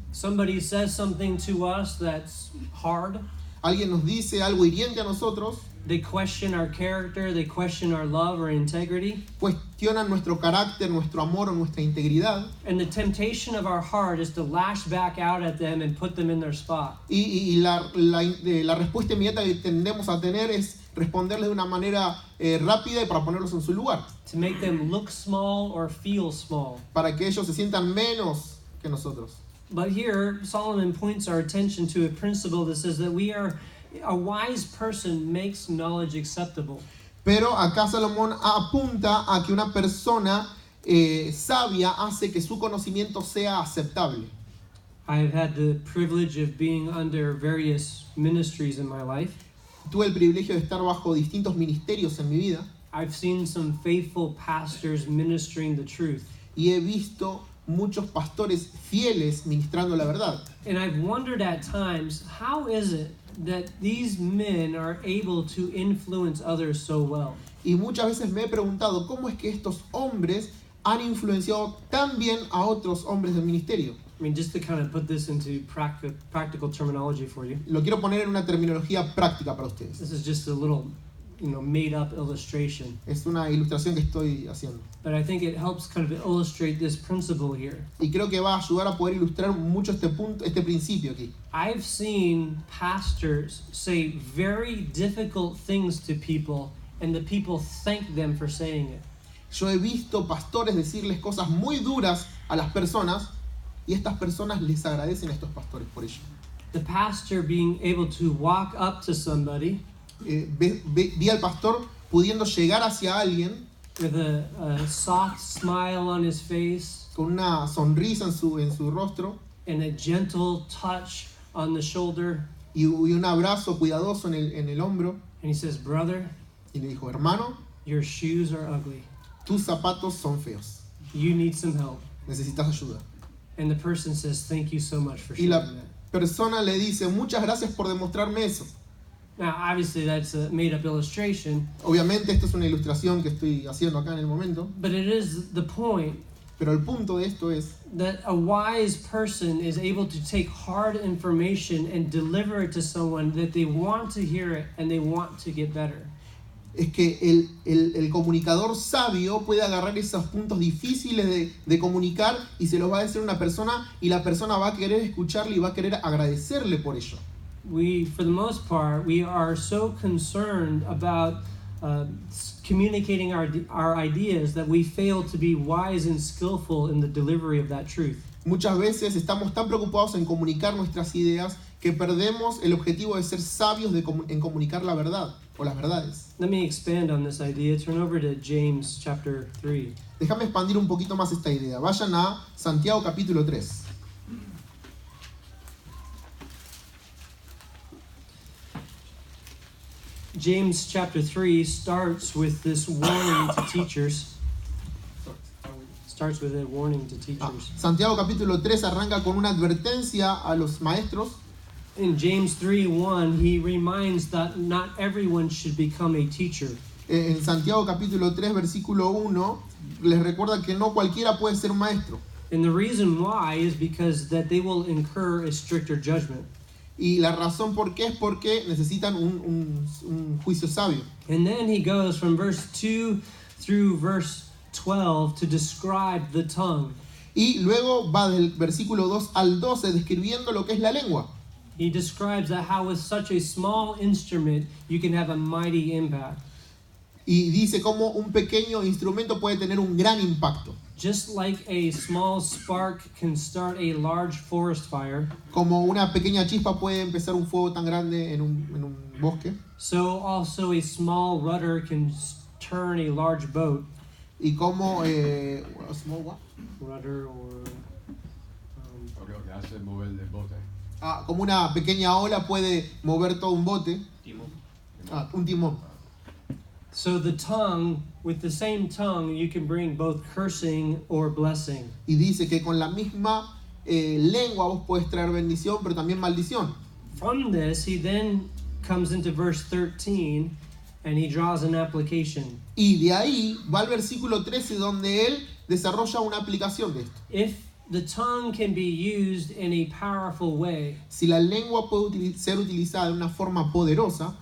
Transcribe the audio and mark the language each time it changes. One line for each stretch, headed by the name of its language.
English: Somebody says something to us that's hard.
Spanish: Alguien nos dice algo hiriente a nosotros,
English: They question our character, they question our love or integrity.
Spanish: cuestionan nuestro carácter, nuestro amor o nuestra integridad.
English: And the temptation of our heart is to lash back out at them and put them in their spot.
Spanish: Y la respuesta inmediata que tendemos a tener es responderles de una manera rápida y para ponerlos en su lugar.
English: To make them look small or feel small.
Spanish: Para que ellos se sientan menos que nosotros.
English: But here, Solomon points our attention to a principle that says that a wise person makes knowledge acceptable.
Spanish: Pero acá Salomón apunta a que una persona sabia hace que su conocimiento sea aceptable.
English: I have had the privilege of being under various ministries in my life.
Spanish: Tuve el privilegio de estar bajo distintos ministerios en mi vida
English: I've seen some faithful pastors ministering the truth.
Spanish: y he visto muchos pastores fieles ministrando la verdad.
English: And I've wondered at times, how is it that these men are able to influence others so well?
Spanish: Y muchas veces me he preguntado cómo es que estos hombres han influenciado tan bien a otros hombres del ministerio.
English: I mean, just to kind of put this into practical terminology for you.
Spanish: Lo quiero poner en una terminología práctica para ustedes.
English: This is just a little, made-up illustration.
Spanish: Es una ilustración que estoy haciendo.
English: But I think it helps kind of illustrate this principle here.
Spanish: Y creo que va a ayudar a poder ilustrar mucho este principio aquí.
English: I've seen pastors say very difficult things to people, and the people thank them for saying it.
Spanish: Yo he visto pastores decirles cosas muy duras a las personas y estas personas les agradecen a estos pastores por ello.
English: the pastor being able to walk up to somebody
Spanish: Vi al pastor pudiendo llegar hacia alguien
English: with a soft smile on his face
Spanish: con una sonrisa en su rostro
English: and a gentle touch on the shoulder.
Spanish: y un abrazo cuidadoso en el hombro.
English: And he says, brother,
Spanish: Y le dijo, hermano,
English: your shoes are ugly.
Spanish: tus zapatos son feos.
English: You need some help.
Spanish: Necesitas ayuda.
English: And the person says, thank you so much for
Spanish: Y
English: sharing
Spanish: la
English: that.
Spanish: persona le dice, muchas gracias por demostrarme eso.
English: Now, obviously, that's a made-up illustration,
Spanish: Obviamente esto es una ilustración que estoy haciendo acá en el momento,
English: but it is the point
Spanish: pero el punto de esto es
English: that a wise person is able to take hard information and deliver it to someone that they want to hear it and they want to get better.
Spanish: que el comunicador sabio puede agarrar esos puntos difíciles de comunicar y se los va a decir a una persona y la persona va a querer escucharle y va a querer agradecerle por ello.
English: We, for the most part, we are so concerned about communicating our ideas that we fail to be wise and skillful in the delivery of that truth.
Spanish: Muchas veces estamos tan preocupados en comunicar nuestras ideas que perdemos el objetivo de ser sabios en comunicar la verdad o las verdades.
English: Let me expand on this idea. Turn over to James chapter 3.
Spanish: Déjame expandir un poquito más esta idea. Vayan a Santiago capítulo 3.
English: James chapter 3 starts with this warning to teachers. Starts with a warning to teachers.
Spanish: Santiago capítulo 3 arranca con una advertencia a los maestros.
English: In James 3:1, he reminds that not everyone should become a teacher.
Spanish: En Santiago capítulo 3 versículo 1 les recuerda que no cualquiera puede ser maestro.
English: And the reason why is because that they will incur a stricter judgment.
Spanish: Y la razón por qué es porque necesitan un juicio sabio.
English: And then he goes from verse 2 through verse 12 to describe the tongue.
Spanish: Y luego va del versículo 2 al 12 describiendo lo que es la lengua.
English: He describes that how with such a small instrument you can have a mighty impact.
Spanish: Y dice cómo un pequeño instrumento puede tener un gran impacto.
English: Just like a small spark can start a large forest fire,
Spanish: Como una pequeña chispa puede empezar un fuego tan grande en un bosque.
English: so also a small rudder can turn a large boat.
Spanish: Y como
English: small what? Rudder or
Spanish: Lo que hace mover el bote. Como una pequeña ola puede mover todo un bote. Un timón.
English: so the tongue, with the same tongue, you can bring both cursing or blessing.
Spanish: Y dice que con la misma lengua vos podés traer bendición, pero también maldición.
English: From this, he then comes into verse 13 and he draws an application.
Spanish: Y de ahí va al versículo 13 donde él desarrolla una aplicación de esto.
English: If the tongue can be used in a powerful way,
Spanish: Si la lengua puede ser utilizada de una forma poderosa,